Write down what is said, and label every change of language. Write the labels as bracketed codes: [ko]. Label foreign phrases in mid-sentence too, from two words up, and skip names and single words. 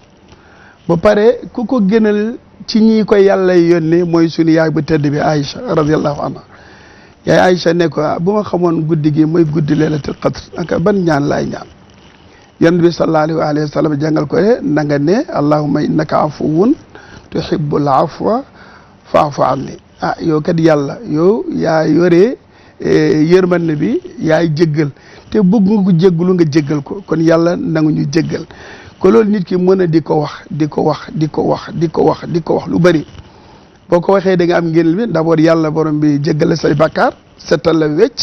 [wo] ba pare ku ko gënal ci ñi ko yàlla yónnee mooy sunu yaay bu tedd bi Aïcha [ar] رضي الله عنها [wo] yaay Aïcha ne ko bu ma xamoon guddi gi mooy guddi [ar] ليلة القدر [wo] aka ban ñaan laay ñaan yonent bi [ar] صلى الله عليه وسلم [wo] jàngal ko na nga ne [ar] اللهم إنك عفو تحب العفو فاعف عني [wo] yow kat yàlla yow yaa yore yërmande bi yaay jéggal te bëgg nga ko jéggalu nga jéggal ko kon yàlla nangu ñu jéggal ko loolu nit ki mën a di ko wax lu bari boo ko waxee da nga am ngéneel bi d'abord yàlla borom bi jéggale say bakkaar setal la wecc